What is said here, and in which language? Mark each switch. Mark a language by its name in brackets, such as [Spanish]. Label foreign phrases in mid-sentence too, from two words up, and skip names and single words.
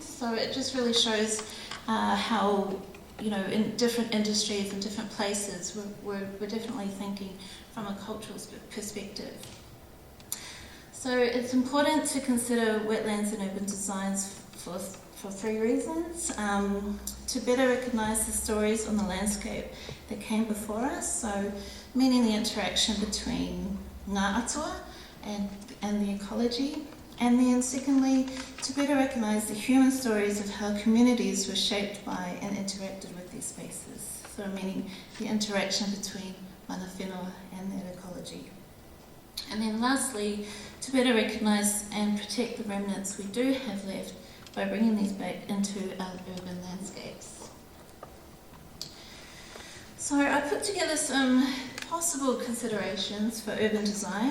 [English] So it just really shows how, you know, in different industries and different places, we're definitely thinking from a cultural perspective. So it's important to consider wetlands and urban designs for three reasons. To better recognise the stories on the landscape that came before us, so meaning the interaction between [Māori] ngā atua [English] and the ecology, and then secondly, to better recognise the human stories of how communities were shaped by and interacted with these spaces, so meaning the interaction between [Māori] mana whenua [English] and their ecology. And then lastly, to better recognise and protect the remnants we do have left by bringing these back into our urban landscapes. So I put together some possible considerations for urban design.